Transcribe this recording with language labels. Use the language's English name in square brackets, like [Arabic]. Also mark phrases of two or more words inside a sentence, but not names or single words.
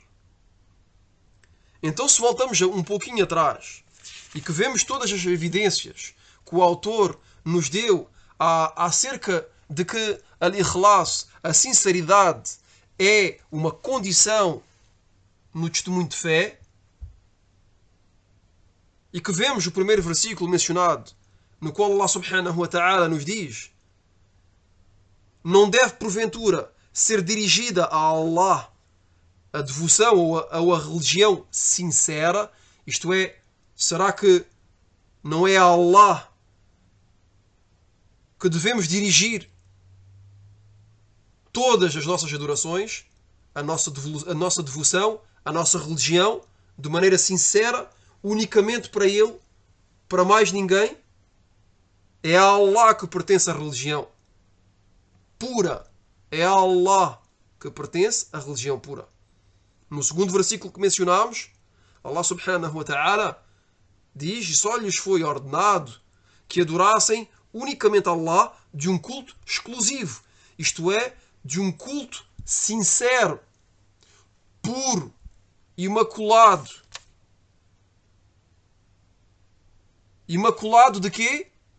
[Portuguese] Então, se voltamos um pouquinho atrás e que vemos todas as evidências que o autor nos deu acerca de que al-ikhlas, a sinceridade, é uma condição no testemunho de fé, e que vemos o primeiro versículo mencionado, no qual Allah [Arabic] سبحانه وتعالى [Portuguese] nos diz: não deve porventura ser dirigida a Allah a devoção ou a religião sincera, isto é, será que não é a Allah que devemos dirigir todas as nossas adorações, a nossa devoção, a nossa religião, de maneira sincera, unicamente para Ele, para mais ninguém? É a Allah que pertence a religião pura. É a Allah que pertence a religião pura. No segundo versículo que mencionámos, Allah [Arabic] سبحانه وتعالى [Portuguese] diz: e só lhes foi ordenado que adorassem unicamente a Allah de um culto exclusivo. Isto é, de um culto sincero, puro, imaculado. Imaculado de quê?